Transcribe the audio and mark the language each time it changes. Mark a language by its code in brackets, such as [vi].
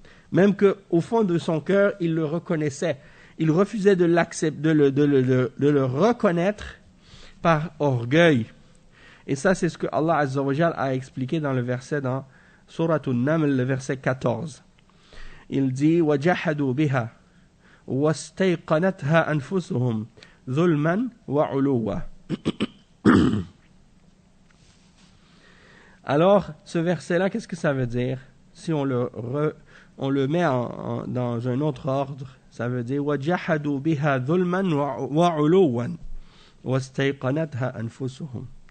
[fr] Même qu'au fond de son cœur, il le reconnaissait. Il refusait de le reconnaître par orgueil. Et ça, c'est ce que Allah Azza wa Jal a expliqué dans le verset dans Surat An-Naml, le verset 14. Il dit [ar] وَجَحَدُوا بِهَا وَاسْتَيْقَنَتْهَا أَنفُسُهُمْ ظُلْمًا وَعُلُوًّا. [fr] Alors, ce verset-là, qu'est-ce que ça veut dire? Si on le met dans un autre ordre, ça veut dire [ar] وَجَحَدُوا بِهَا ظُلْمًا وَعُلُوًّا وَاسْتَيْقَنَتْهَا أَنفُسُهُمْ.